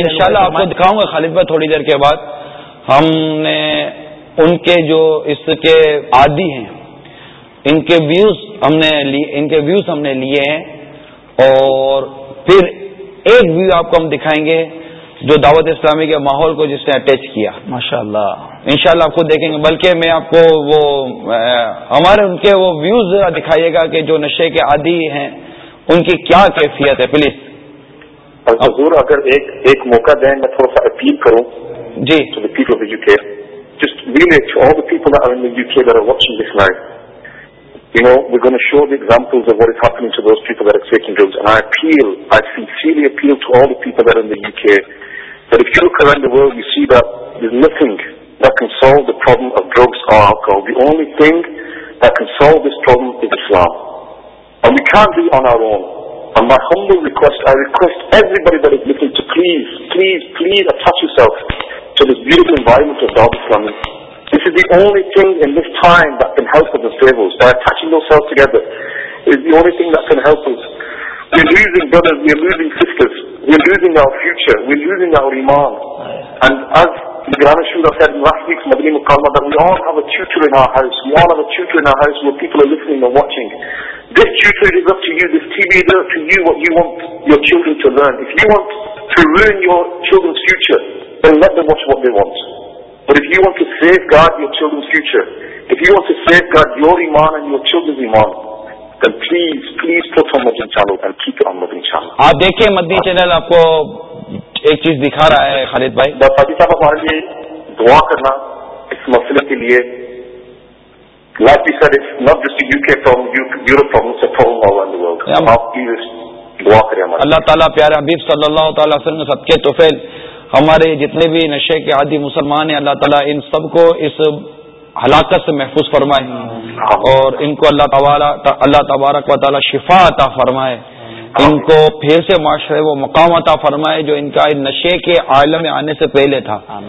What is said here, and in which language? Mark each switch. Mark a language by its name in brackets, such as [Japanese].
[Urdu] ان شاء اللہ آپ کو دکھاؤں گا خالد بھائی تھوڑی دیر کے بعد. ہم نے ان کے جو اس کے عادی ہیں ان کے ویوز ہم نے لیے ہیں, اور پھر ایک ویو آپ کو ہم دکھائیں گے جو دعوت اسلامی کے ماحول کو جس نے اٹیچ کیا, ماشاء اللہ ان شاء اللہ آپ کو دیکھیں گے, بلکہ میں آپ کو وہ ہمارے ان کے وہ ویوز دکھائیے گا کہ جو نشے کے عادی ہیں ان کی کیا کیفیت ہے. پلیز حضور اگر ایک موقع دیں, میں تھوڑا سا اپیل کروں جی [English] To the people of the U K, just we make all the people are in the U K that are watching this live, you know we gonna show the examples of what is happening to those people that are taking drugs, and I appeal, I sincerely appeal to all the people that are in the U K that if you look around the world you see that there is nothing that can solve the problem of drugs or alcohol, the only thing that can solve this problem is Islam. And we can't do it on our own. And my humble request, I request everybody that is listening to please, please, please attach yourself to this beautiful environment of Dawud Islami. This is the only thing in this time that can help us and save us. By attaching ourselves together, is the only thing that can help us. We're losing brothers, we're losing sisters, we're losing our future, we're losing our Iman. And as Grana Shura said in last week's Madani Mukalma, that we all have a tutor in our house. We all have a tutor in our house where people are listening and watching. This tutor is up to you, this TV is up to you, what you want your children to learn. If you want to ruin your children's future, then let them watch what they want. But if you want to safeguard your children's future, if you want to safeguard your Iman and your children's Iman, then please, please put on Madani Channel and keep it on Madani Channel. [Urdu] Aap dekhiye Madani Channel, aapko ایک چیز دکھا رہا ہے خالد بھائی. حاجی صاحب ہمارے لیے دعا کرنا اس مسئلے کے لیے. [English] Like we said, it's not just a UK problem, Europe problem, it's a problem all around the world. [Urdu] اللہ تعالیٰ پیارے حبیب صلی اللہ تعالیٰ علیہ وسلم صدقے طفیل ہمارے جتنے بھی نشے کے عادی مسلمان ہیں، اللہ تعالیٰ ان سب کو اس ہلاکت سے محفوظ فرمائے اور ان کو اللہ تبارک و تعالیٰ شفا عطا فرمائے، ان کو پھر سے معاشرے وہ مقام عطا فرمائے جو ان کا نشے کے عالم میں آنے سے پہلے تھا.